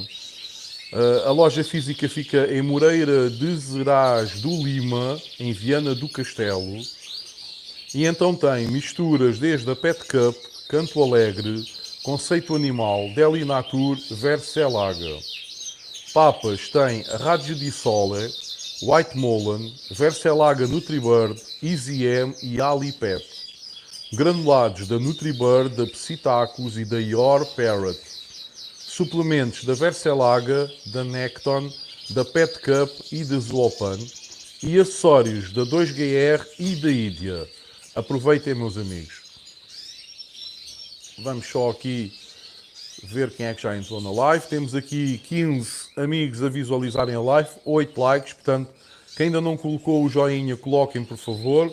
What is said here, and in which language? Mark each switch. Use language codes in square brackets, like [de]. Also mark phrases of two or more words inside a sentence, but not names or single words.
[pt] A loja física fica em Moreira de Zerais do Lima, em Viana do Castelo. E então tem misturas desde a Pet Cup, Canto Alegre, Conceito Animal, Deli Natur, Verselaga. Papas tem Raggio di Sole, White Mullen, Verselaga Nutribird, Easy M e Ali Pet. Granulados da Nutribird, da Psitáculos e da Your Parrot. Suplementos da Verselaga, da Necton, da Pet Cup e da Zoopan. E acessórios da 2GR e da Idia. Aproveitem, meus amigos. Vamos só aqui ver quem é que já entrou na live. Temos aqui 15 amigos a visualizarem a live, 8 likes. Portanto, quem ainda não colocou o joinha, coloquem, por favor.